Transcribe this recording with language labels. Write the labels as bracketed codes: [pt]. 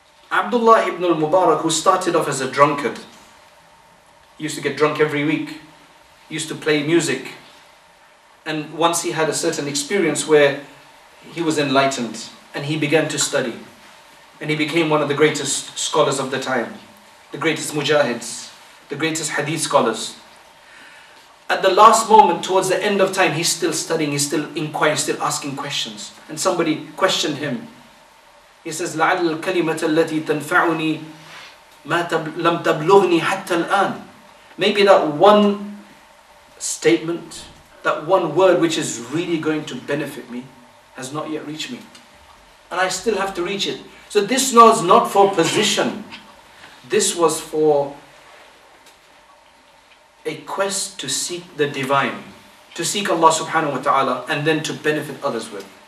[en] Abdullah ibn al-Mubarak, who started off as a drunkard, he used to get drunk every week, he used to play music, and once he had a certain experience where he was enlightened and he began to study, and he became one of the greatest scholars of the time, the greatest mujahids, the greatest hadith scholars. At the last moment, towards the end of time, he's still studying, he's still inquiring, still asking questions. And somebody questioned him. He says, [ar] لَعَلَّ الْكَلِمَةَ الَّتِي تَنْفَعُنِي مَا لَمْ تَبْلُغْنِي حَتَّى الْآنِ. [en] Maybe that one statement, that one word which is really going to benefit me, has not yet reached me. And I still have to reach it. So this was not for position. This was for a quest to seek the divine, to seek Allah subhanahu wa ta'ala, and then to benefit others with.